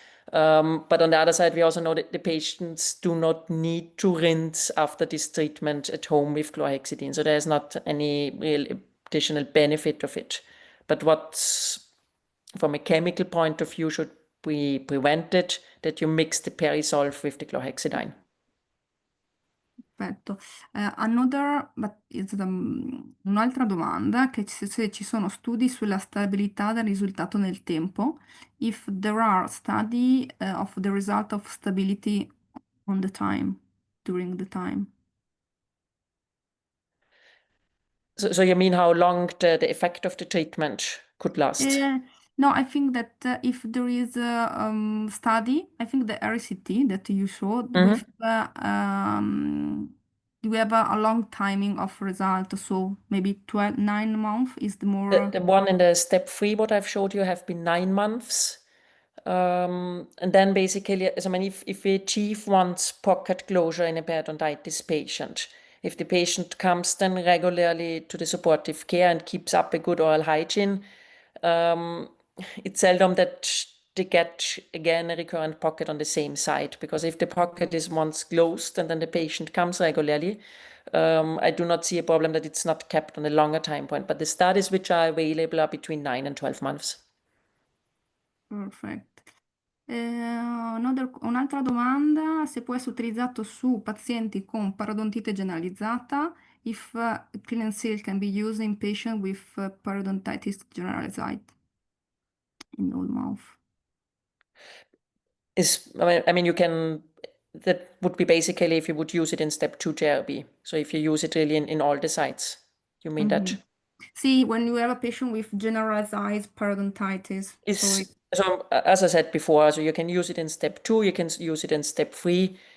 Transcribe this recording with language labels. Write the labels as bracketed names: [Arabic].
[English] But on the other side, we also know that the patients do not need to rinse after this treatment at home with chlorhexidine. So there's not any real additional benefit of it. But what's, from a chemical point of view, should be prevented, that you mix the perisolve with the chlorhexidine. Perfetto. Another, but [Italian] un'altra domanda, che se ci sono studi sulla stabilità del risultato nel tempo, [English] if there are study of the result of stability on the time, during the time. So you mean how long the effect of the treatment could last? No, I think that if there is a study, I think the RCT that you showed with we have a long timing of result, so maybe 9 months is the more. The one in the step 3, what I've showed you, have been 9 months. And then basically, I mean, if we achieve one's pocket closure in a periodontitis patient, if the patient comes then regularly to the supportive care and keeps up a good oral hygiene, it's seldom that they get again a recurrent pocket on the same side, because if the pocket is once closed and then the patient comes regularly, I do not see a problem that it's not kept on a longer time point. But the studies which are available are between 9 and 12 months. Perfect. [Italian] Un'altra domanda, se può essere utilizzato su pazienti con parodontite generalizzata, [English] if Clean&Seal can be used in patients with periodontitis generalized in the mouth. You can, that would be basically if you would use it in step 2 therapy. So if you use it really in all the sites, you mean that? See, when you have a patient with generalized periodontitis, So as I said before, so you can use it in step 2, you can use it in step 3.